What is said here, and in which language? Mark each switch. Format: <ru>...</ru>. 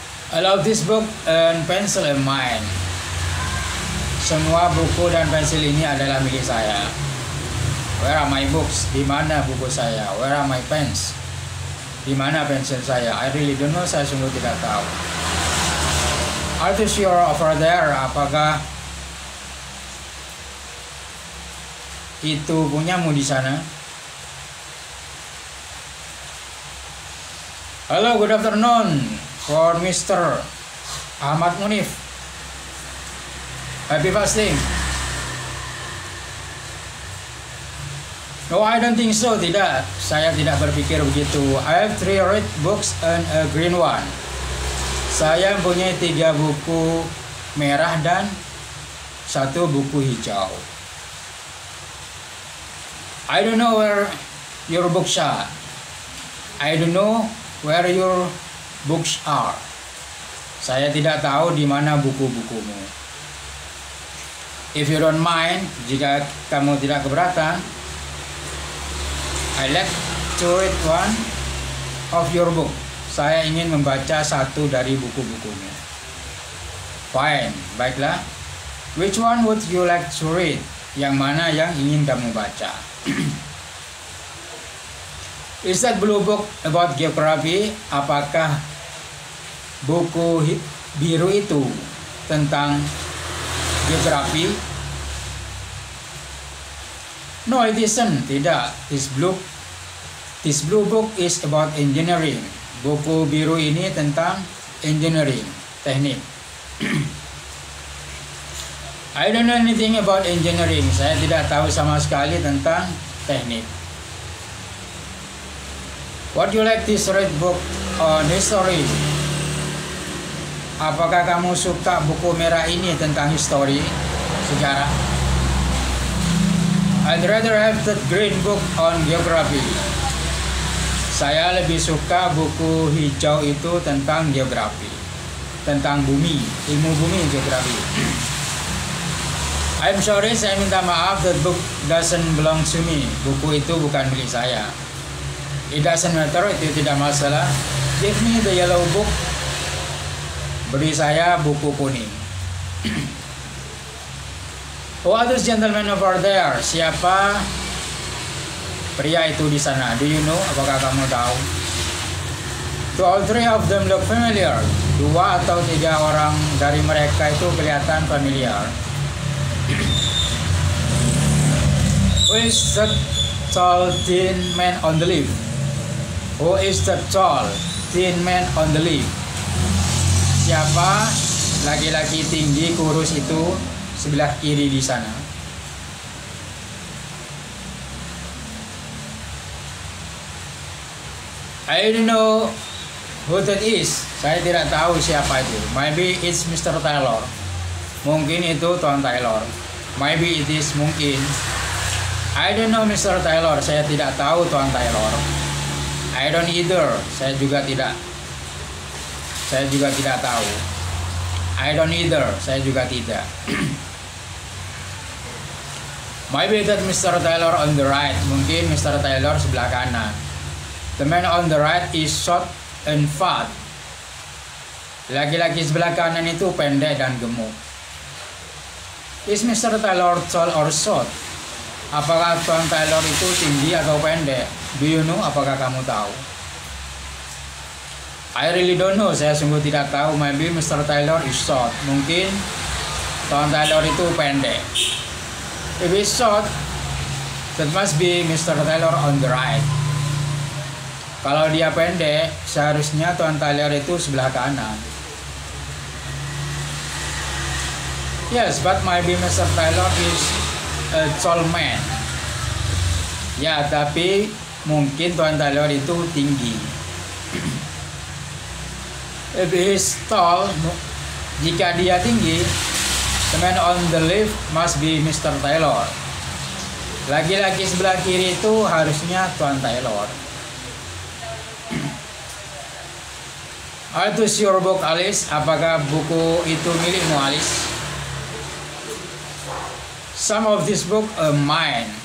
<en>I love this book and pencil and mine.</en> <id>Semua buku dan pensil ini adalah milik saya.</id> <en>Where are my books?</en> <id>Di mana buku saya?</id> <en>Where are my pens?</en> <id>Di mana pensil saya?</id> <en>I really don't know.</en> <id>Saya sungguh tidak tahu.</id> <en>Are you sure over there?</en> <id>Apakah itu punyamu di sana?</id> <en>Hello, good afternoon for Mr. Ahmad Munif. Happy fasting. No, I don't think so.</en> <id>Tidak. Saya tidak berpikir begitu.</id> <en>I have 3 red books and a green one.</en> <id>Saya mempunyai 3 buku merah dan 1 buku hijau.</id> <en>I don't know where your books are. I don't know where your books are.</en> <id>Saya tidak tahu di mana buku-bukumu.</id> <en>if you don't mind,</en> <id>jika kamu tidak keberatan,</id> <en>I like to read one of your book.</en> <id>Saya ingin membaca satu dari buku-bukunya.</id> <en>Fine,</en> <id>baiklah.</id> <en>Which one would you like to read?</en> <id>Yang mana yang ingin kamu baca?</id> <en>Is that blue book about geography?</en> <id>Apakah buku biru itu tentang geografi?</id> <en>No, it isn't.</en> <id>Tidak.</id> <en>This blue book is about engineering.</en> <id>Buku biru ini tentang engineering, teknik.</id> <en>I don't know anything about engineering.</en> <id>Saya tidak tahu sama sekali tentang teknik.</id> <en>What you like this red book on history?</en> <id>Apakah kamu suka buku merah ini tentang history, sejarah?</id> <en>I'd rather have that green book on geography.</en> <id>Saya lebih suka buku hijau itu tentang geografi, tentang bumi, ilmu bumi, geografi.</id> <en>I'm sorry,</en> <id>saya minta maaf,</id> <en>that book doesn't belong to me.</en> <id>Buku itu bukan milik saya.</id> <en>It doesn't matter,</en> <id>itu tidak masalah.</id> <en>Give me the yellow book.</en> <id>Beri saya buku kuning.</id> <en>Who are those gentlemen over there?</en> <id>Siapa pria itu di sana?</id> <en>Do you know?</en> <id>Apakah kamu tahu?</id> <en>To all three of them look familiar.</en> <id>Dua atau tiga orang dari mereka itu kelihatan familiar.</id> <en>Who is the tall thin man on the left? Who is the tall thin man on the left?</en> <id>Siapa laki-laki tinggi kurus itu sebelah kiri di sana?</id> <en>I don't know who that is.</en> <id>Saya tidak tahu siapa itu.</id> <en>Maybe it's Mr. Taylor.</en> <id>Mungkin itu Tuan Taylor.</id> <en>Maybe it is,</en> <id>mungkin.</id> <en>I don't know Mr. Taylor.</en> <id>Saya tidak tahu Tuan Taylor.</id> <en>I don't either.</en> <id>Saya juga tidak tahu.</id> <en>I don't either.</en> <id>Saya juga tidak.</id> <en>Maybe that Mr. Taylor on the right.</en> <id>Mungkin Mr. Taylor sebelah kanan.</id> <en>The man on the right is short and fat.</en> <id>Laki-laki sebelah kanan itu pendek dan gemuk.</id> <en>Is Mr. Taylor tall or short?</en> <id>Apakah Tuan Taylor itu tinggi atau pendek?</id> <en>Do you know?</en> <id>Apakah kamu tahu?</id> <en>I really don't know.</en> <id>Saya sungguh tidak tahu.</id> <en>Maybe Mr. Taylor is short.</en> <id>Mungkin Tuan Taylor itu pendek.</id> <en>If he's short, that must be Mr. Taylor on the right.</en> <id>Kalau dia pendek, seharusnya Tuan Taylor itu sebelah kanan.</id> <en>Yes, but maybe Mr. Taylor is a tall man.</en> <id>Ya, tapi mungkin Tuan Taylor itu tinggi.</id> <en>If he is tall,</en> <id>jika dia tinggi,</id> <en>the man on the left must be Mr. Taylor.</en> <id>Laki-laki sebelah kiri itu harusnya Tuan Taylor.</id> <en>Are those your book, Alice?</en> <id>Apakah buku itu milikmu, Alice?</id> <en>Some of this book are mine.</en>